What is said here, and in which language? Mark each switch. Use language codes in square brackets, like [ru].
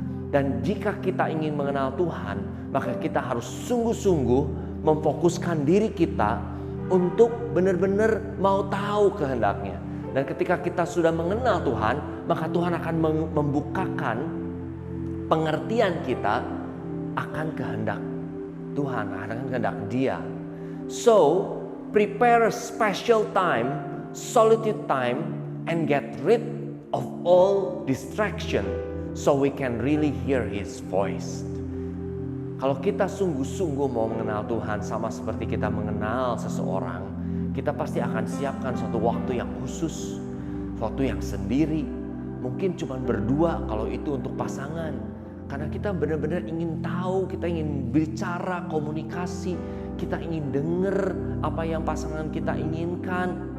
[id] Dan jika kita ingin mengenal Tuhan, maka kita harus sungguh-sungguh memfokuskan diri kita untuk benar-benar mau tahu kehendaknya. Dan ketika kita sudah mengenal Tuhan, maka Tuhan akan membukakan pengertian kita akan kehendak Tuhan, akan kehendak Dia. [en] So, prepare a special time, solitude time, and get rid of all distraction. So we can really hear His voice. [id] Kalau kita sungguh-sungguh mau mengenal Tuhan sama seperti kita mengenal seseorang, kita pasti akan siapkan suatu waktu yang khusus, suatu yang sendiri. Mungkin cuma berdua kalau itu untuk pasangan. Karena kita benar-benar ingin tahu, kita ingin bicara, komunikasi, kita ingin dengar apa yang pasangan kita inginkan.